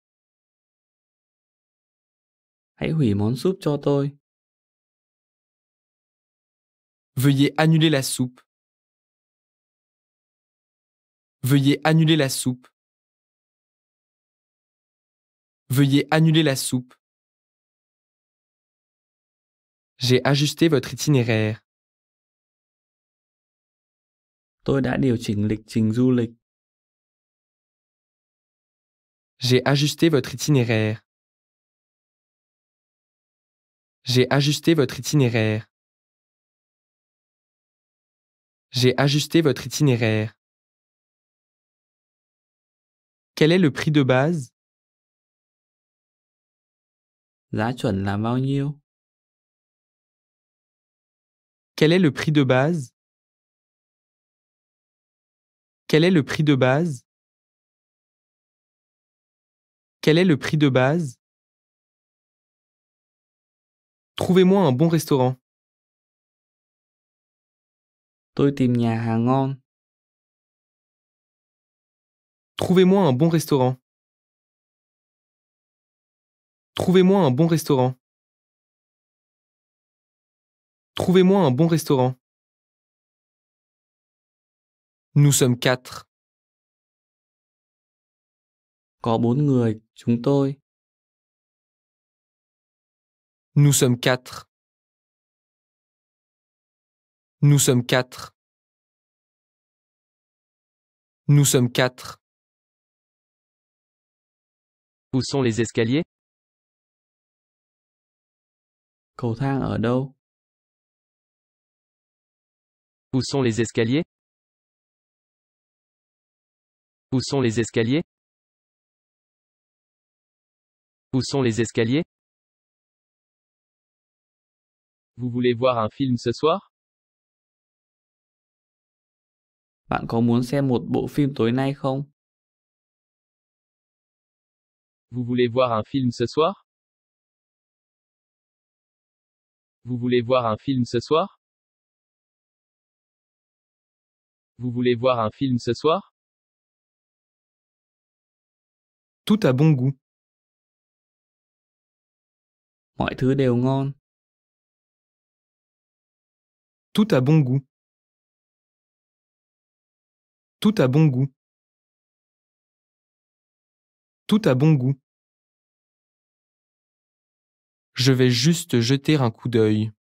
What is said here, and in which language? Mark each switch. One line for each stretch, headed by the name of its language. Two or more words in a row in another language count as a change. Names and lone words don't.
Vietnamese: Hãy hủy món súp cho tôi.
French: Veuillez annuler la soupe. Veuillez annuler la soupe. Veuillez annuler la soupe. J'ai ajusté votre itinéraire.
Vietnamese: Tôi đã điều chỉnh lịch trình du lịch.
French: J'ai ajusté votre itinéraire. J'ai ajusté votre itinéraire. J'ai ajusté votre itinéraire. Quel est le prix de base?
Vietnamese: Giá chuẩn là bao nhiêu?
French: Quel est le prix de base? Quel est le prix de base? Quel est le prix de base? Trouvez-moi un bon restaurant.
Vietnamese: Tôi tìm nhà hàng ngon.
French: Trouvez-moi un bon restaurant. Trouvez-moi un bon restaurant. Trouvez-moi un bon restaurant. Nous sommes 4.
Vietnamese: Có 4 người, chúng tôi.
French: Nous sommes 4. Nous sommes 4. Nous sommes 4. Où sont les escaliers?
Vietnamese: Cầu thang ở đâu?
French: Où sont les escaliers? Où sont les escaliers? Où sont les escaliers? Vous voulez voir un film ce soir?
Vietnamese: Bạn có muốn xem một bộ phim tối nay không?
French: Vous voulez voir un film ce soir? Vous voulez voir un film ce soir? Vous voulez voir un film ce soir? Tout a bon goût.
Vietnamese: Mọi thứ đều ngon.
French: Tout a bon goût. Tout a bon goût. Tout a bon goût. Je vais juste jeter un coup d'œil.